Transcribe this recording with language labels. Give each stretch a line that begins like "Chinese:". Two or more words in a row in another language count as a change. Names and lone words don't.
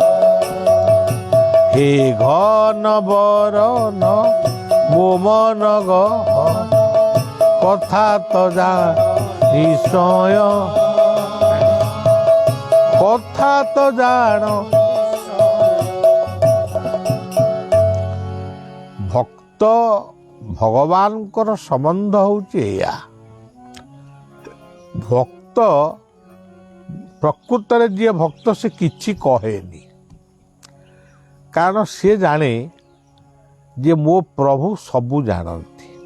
Odia: ହେ ଘନ ବରନ ମୋ ମନ ଗହନ କଥା ତୋ ଜା ନିଶ୍ଚୟ କଥା ତୋ ଜାନ। ଭକ୍ତ ଭଗବାନକର ସମ୍ବନ୍ଧ ହଉଛି ଏୟା। ଭକ୍ତ ପ୍ରକୃତ ରେ ଯେ ଭକ୍ତ ସେ କିଛି କହେନି, କାରଣ ସେ ଜାଣେ ଯେ ମୋ ପ୍ରଭୁ ସବୁ ଜାଣନ୍ତି।